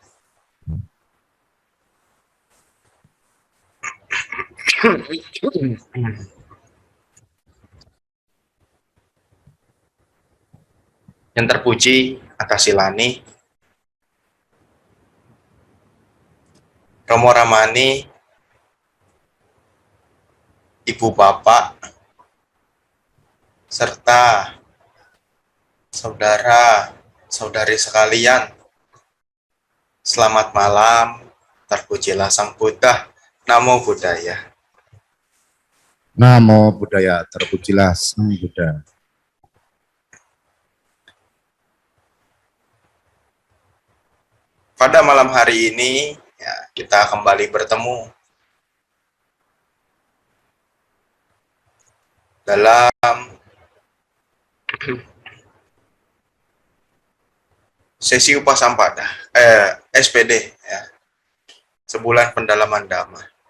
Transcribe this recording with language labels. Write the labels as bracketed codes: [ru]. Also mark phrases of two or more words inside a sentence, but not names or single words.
[id] Yang terpuji Akasilani, Romo Ramani, Ibu Bapak, serta saudara-saudari sekalian, selamat malam, terpujilah Sang Buddha, [pi] Namo Buddhaya. Namo Buddhaya, [id] terpujilah Sang Buddha. Pada malam hari ini, ya, kita kembali bertemu dalam sesi Upasampada, SPD, ya, sebulan pendalaman Dhamma.